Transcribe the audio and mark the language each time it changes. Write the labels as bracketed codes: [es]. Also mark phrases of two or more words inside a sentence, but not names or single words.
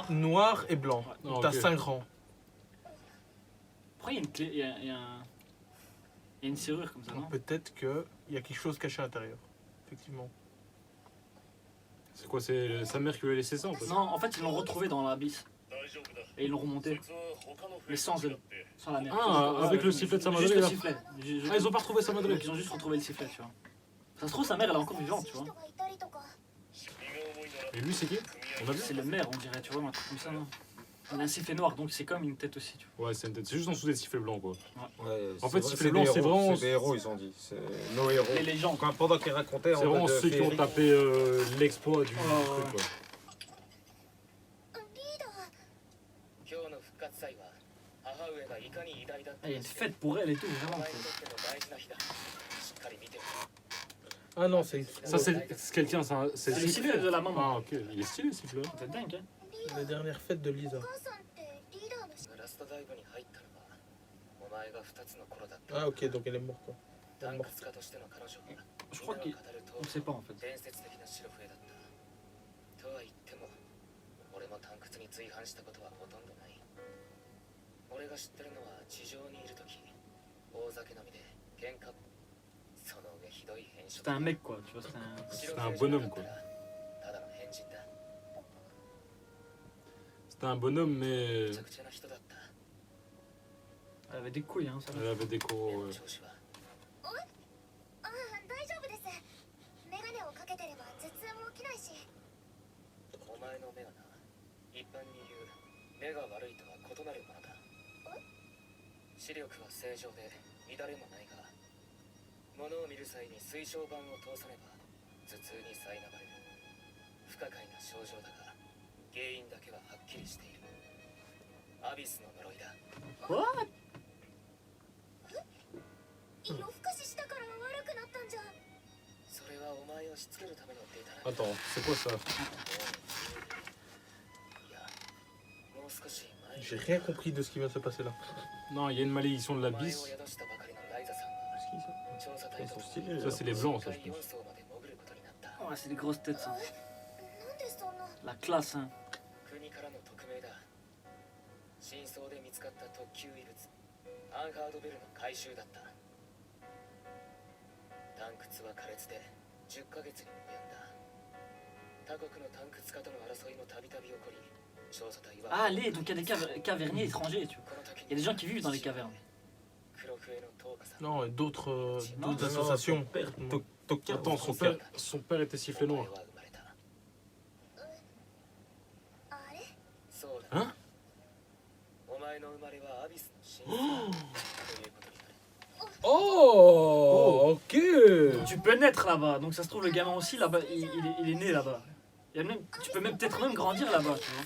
[fr] noir et blanc. Ouais. Donc Ah, t'as ok. 5 rangs. Pourquoi il y a une clé, il y a une serrure comme ça, non? Donc peut-être qu'il y a quelque chose caché à l'intérieur. Effectivement. C'est quoi, c'est sa mère qui lui a laissé ça en fait? Non, en fait, ils l'ont retrouvé dans l'abysse. [ja] 大丈夫だ [fr] Et ils l'ont remonté, [ja] そいつは他の [fr] mais sans elle, [ja] って [fr] sans la mère. Ah, avec le sifflet de sa Juste madré le là. sifflet. Ah, ils ont pas retrouvé sa madré. Donc, ils ont juste retrouvé le sifflet, tu vois. Ça se trouve, sa mère, elle est encore vivante, tu vois. [ja] 人がいたりとか身が重いなら [fr] Et lui, c'est qui? On a vu? C'est le maire, on dirait, tu vois, un truc comme ça, non? Il a un sifflet noir, donc c'est comme une tête aussi, tu vois. Ouais, c'est une tête. C'est juste en dessous des sifflets blancs quoi. Ouais, En c'est fait, vrai, sifflet c'est blanc, des c'est héros, vraiment- C'est des héros, ils ont dit. C'est nos héros. Les légendes. Quand, pendant qu'ils racontaient C'est en vraiment mode ceux qui ont féerie, tapé l'exploit du Ouais, truc ouais. quoi. [ja] リーダー今日の復活祭は母上がいかに偉大だっ [fr] Ah, [ja] た [fr] il y a une fête pour elle et tout, [ja] お [fr] vraiment. [ja] 前にとっての大事な日だしっかり見てる [fr] Ah non, c'est Ça, c'est quelqu'un, c'est C'est le sifflet de la maman. Ah, ok. Il est stylé, ce sifflet. C'est dingue, hein? la dernière fête de Lisa. [ja] お母さんってリーダーのしラストダイブに入ったのはお前が2つの頃だった [fr] Ah ok, donc elle est morte quoi. Elle [ja] 探 [fr] est morte. [ja] 掘家としての彼女は [fr] Je crois qu'il. [ja] 語る [fr] On [ja] と [fr] sait pas en fait. [ja] 伝説的な白笛だったとは言っても俺も探掘に随伴したことはほとんどない俺が知ってるのは地上にいる時大酒飲みで喧嘩その上ひどい変色 [fr] C'était un mec, quoi, tu vois, c'était un. [ja] 白 [fr] un [ja] 笛じゃな [fr] bonhomme, [ja] かったらただの変人だ [fr] C'était un bonhomme, [ja] め [fr] mais [ja] ちゃくちゃな人だった [fr] Elle avait des couilles, hein, ça. elle avait des [ja] 目 [fr] corps. [ja] の [fr] Ouais. [ja] 調子はああ大丈夫ですメガネをかけてれば頭痛も起きないしお前の目はな一般に言う目が悪いとは異なるものだ視力は正常で乱れもないが物を見る際に水晶板を通さねば頭痛に苛まれる不可解な症状だが原因だけははっきりしているアビスの呪いだ What? 夜更かししたから悪くなったんじゃそれはお前をしつけるためのデータなんだ [fr] Attends, c'est quoi ça? [ja] いやもう少し前 [fr] J'ai rien compris de ce qui vient de se passer là. Non, il y a une malédiction de [ja] お前を [fr] l'abysse. [ja] 宿したばかりのライザさんは調査隊 [fr] Ils [ja] と [fr] sont [ja] 共に [fr] stylés. Ça, c'est les blancs, ça, je [ja] 第 [fr] pense. [ja] 4 層まで潜ることになった [fr] Ouais, c'est des grosses têtes, ça. [ja] なんでそんな [fr] La classe, hein. [ja] 国からの匿名だ真相で見つかった特級遺物アンハードベルの回収だった探掘は苛烈で10ヶ月に及んだ他国の探掘家との争いもたびたび起こり調査隊は [fr] Ah, les, donc il y a des caverniers étrangers, tu vois. [ja] この時 [fr] Il y a des gens qui vivent dans les cavernes. [ja] 黒笛のトーカさん [fr] Non, et d'autres Non, d'autres non, associations. Toka, Attends, son père était sifflé [ja] お前 [fr] noir. [ja] は生まれたあれそうだんお前の生まれはアビスの真相ということになる [fr] Oh, ok. tu peux naître là-bas. Donc ça se trouve, le gamin aussi, là-bas, il est né là-bas. Tu peux peut-être même grandir là-bas, tu vois.